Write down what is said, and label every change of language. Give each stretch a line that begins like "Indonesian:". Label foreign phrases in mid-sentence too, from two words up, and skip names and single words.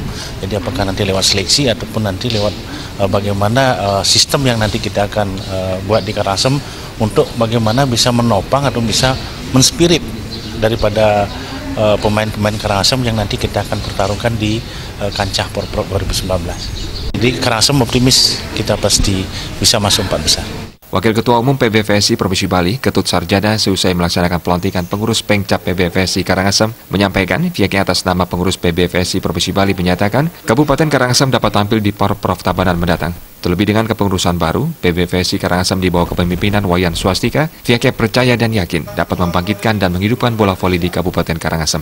Indonesian: Jadi apakah nanti lewat seleksi ataupun nanti lewat bagaimana sistem yang nanti kita akan buat di Karangasem untuk bagaimana bisa menopang atau bisa menspirit daripada pemain-pemain Karangasem yang nanti kita akan pertarungkan di kancah Porprov 2019. Jadi Karangasem optimis kita pasti bisa masuk 4 besar. Wakil Ketua Umum PBVSI Provinsi Bali, Ketut Sarjana, seusai melaksanakan pelantikan pengurus Pemkab PBVSI Karangasem, menyampaikan pihaknya atas nama pengurus PBVSI Provinsi Bali menyatakan Kabupaten Karangasem dapat tampil di Porprov Tabanan mendatang. Terlebih dengan kepengurusan baru, PBVSI Karangasem di bawah kepemimpinan Wayan Swastika, pihaknya percaya dan yakin dapat membangkitkan dan menghidupkan bola voli di Kabupaten Karangasem.